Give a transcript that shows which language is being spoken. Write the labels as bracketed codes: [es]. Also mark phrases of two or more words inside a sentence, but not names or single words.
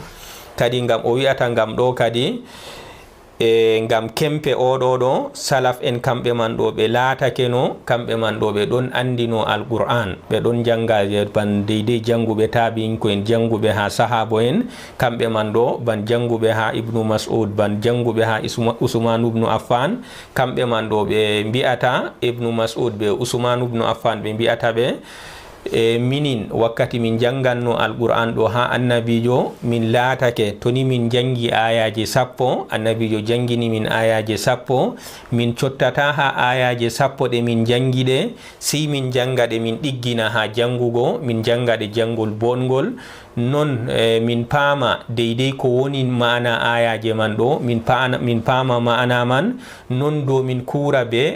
[ff] Kadi ngam o wi'ata ngam ɗo kadi ngam kempe oɗo ɗo salaf en kamɓe man ɗo ɓe laatake no kamɓe man ɗo ɓe ɗon andino alquran, ɓe ɗon janga ban deidei janguɓe tabi'inko en, janguɓe ha sahabo en kamɓe man ɗo, ban janguɓe ha ibnu mas'ud, ban janguɓe ha usman ibnu affan kamɓe man ɗo ɓe mbi'ata ibnu mas'ud be usman ibnu affan ɓe mbi'ata ɓe minin wakkati min janganno alquran ɗo ha annabijo min laatake toni min jangi ayaje 10, annabijo jangini min ayaje 10, min cottata ha ayaje 10 ɗe min jangi ɗe, si min janga ɗe min ɗiggina ha jangugo, min janga ɗe jangol bongol, non min paama deidei ko woni ma'ana ayaje man ɗo, min paama ma'ana man, non do min kura be